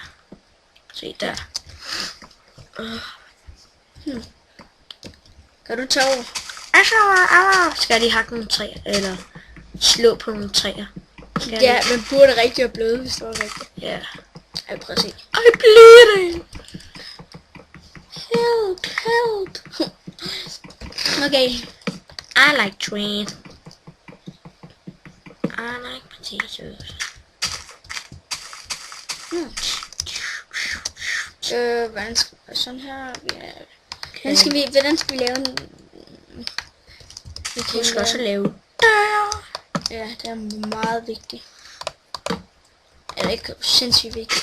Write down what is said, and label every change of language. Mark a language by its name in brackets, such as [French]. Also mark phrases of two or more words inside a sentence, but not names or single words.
[Danish] Se der. Kan du tage over? Skal jeg lige hakke nogle træer, eller slå på nogle træer? Ja, man burde rigtig være bløde, hvis det var rigtigt. Ja. Ej, prøv at se. [English] I'm bleeding! Help, help. Okay. I like train. I like potatoes. [Danish] Hvordan skal vi sådan her? Ja. Hvordan skal vi lave en... Du skal også lave... Ja, det er meget vigtigt. Eller ikke sindssygt vigtigt.